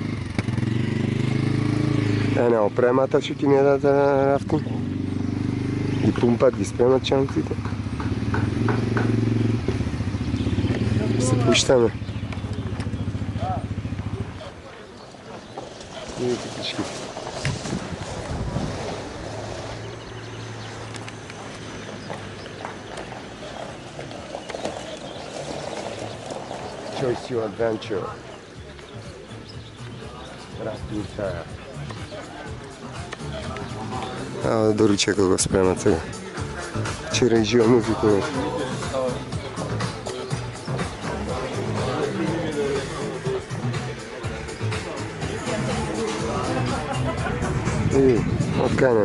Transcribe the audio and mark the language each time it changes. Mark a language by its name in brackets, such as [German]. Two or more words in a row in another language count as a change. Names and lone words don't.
[Macedonian] На опремата што ќе ни дадат на рафтинг. Ги пумпат, ги спремат чамците. Се пуштаме. Видите кичките. [English] Choice your adventure. [Macedonian] Рафтинг Тара. Доручекот го спремат сега. Вчера и жива музика. И отканем.